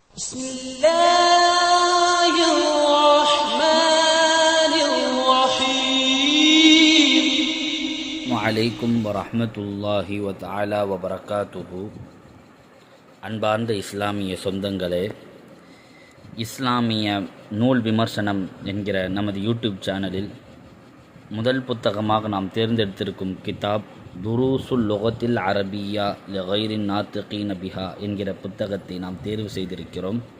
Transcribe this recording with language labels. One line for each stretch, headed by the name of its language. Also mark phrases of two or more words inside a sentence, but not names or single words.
Arabic: بسم الله الرحمن الرحيم وعليكم ورحمة الله وتعالى وبركاته.
Tamil: அன்பார்ந்த இஸ்லாமிய சொந்தங்களே, இஸ்லாமிய நூல் விமர்சனம் என்கிற நமது யூடியூப் சேனலில் முதல் புத்தகமாக நாம் தேர்ந்தெடுத்திருக்கும் கிதாப் துரூசுல் லுகத்தில் அரபியா லகைரின் நாத்திகீன பிஹா என்கிற புத்தகத்தை நாம் தேர்வு செய்திருக்கிறோம்.